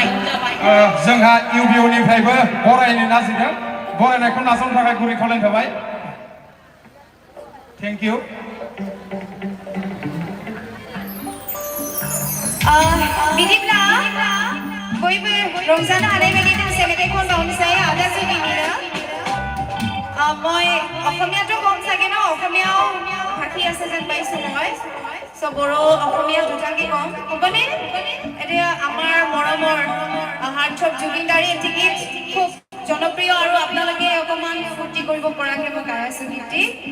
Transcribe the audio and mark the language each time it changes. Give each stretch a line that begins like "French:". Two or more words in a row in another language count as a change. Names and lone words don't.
Bodo: जोंहा इउबिअनिफ्रायबो बरायनो नागिरदों बरायनायखौ नाजावनो थाखाय गुरै खावलायनाय थाबाय
English: thank you
Bodo: बिदिब्ला बयबो रंजानो हानाय बायदि दोंसे मेथाइ खनबावनोसै आदा जुलिनिनो
Assamese: মই অসমীয়াটো কম চাগে ন অসমীয়াও ভাষী আছে যেন পাইছোঁ মই চ' বড়ো অসমীয়া দুটাকে কম হ'বনে এতিয়া আমাৰ মৰমৰ হাৰ্টথ্ৰব জুবিন দাৰ এই গীত খুব জনপ্ৰিয় আৰু আপোনালোকে অকণমান ফূৰ্তি কৰিব পৰাকৈ মই গাই আছোঁ গীতটি